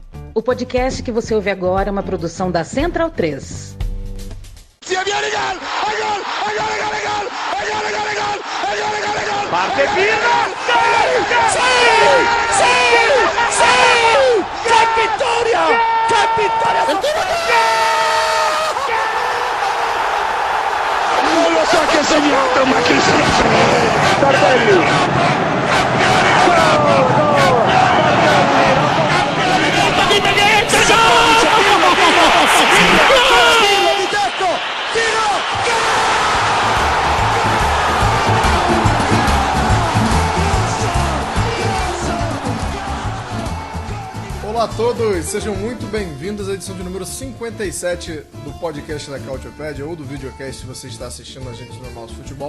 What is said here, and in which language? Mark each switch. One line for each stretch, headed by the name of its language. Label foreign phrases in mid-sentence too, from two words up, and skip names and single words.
Portuguese: O podcast que você ouve agora é uma produção da Central 3.
Italian: Parte Pirlo! ¡Qué vittoria! ¡Qué vittoria! Non lo so chi ha segnato, ma chi se lo sa? Tardelli!
Portuguese: Olá a todos, sejam muito bem-vindos à edição de número 57 do podcast da Cautiopédia ou do videocast se você está assistindo a gente no Nosso Futebol.